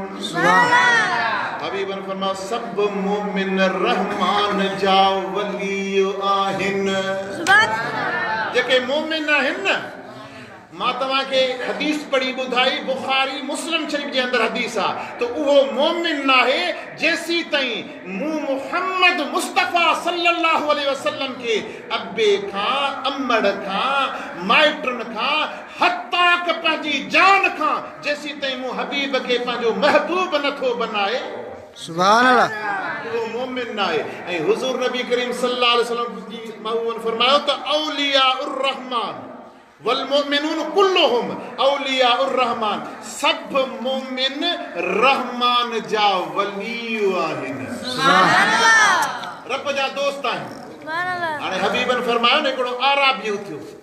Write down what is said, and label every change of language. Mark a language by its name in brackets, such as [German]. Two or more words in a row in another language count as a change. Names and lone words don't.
[Sindhi] हबीबन फरमाओ सब मोमिन रहमान जा वली आहिन जेके मोमिन आहिन मां तव्हां खे हदीस पढ़ी ॿुधाई बुखारी मुस्लिम शरीफ जे अंदरि हदीस आहे त उहो मोमिन नाहे जेसी ताईं मूं मुहम्मद मुस्तफ़ा [Arabic] صلى الله عليه وسلم [Sindhi] खे अबे खां अमड़ खां माइटनि खां हत्ता क पंहिंजी जान खां जेसी ताईं मूं हबीब खे पंहिंजो महबूब नथो बनाए [Arabic] سبحان الله [Sindhi] उहो मोमिन नाहे ऐं हुज़ूर नबी करीम [Arabic] صلى الله عليه وسلم [Sindhi] जी महबूबन फरमायो त [Arabic] أولياء الرحمن والمؤمنون كلهم أولياء الرحمن [Sindhi] सब मोमिन रहमान जा वली आहिन [Arabic] سبحان الله [Sindhi] रब जा दोस्त आहिन [Arabic] سبحان الله [Sindhi] हाणे हबीबन फरमायो न हिकिड़ो आराबी थियो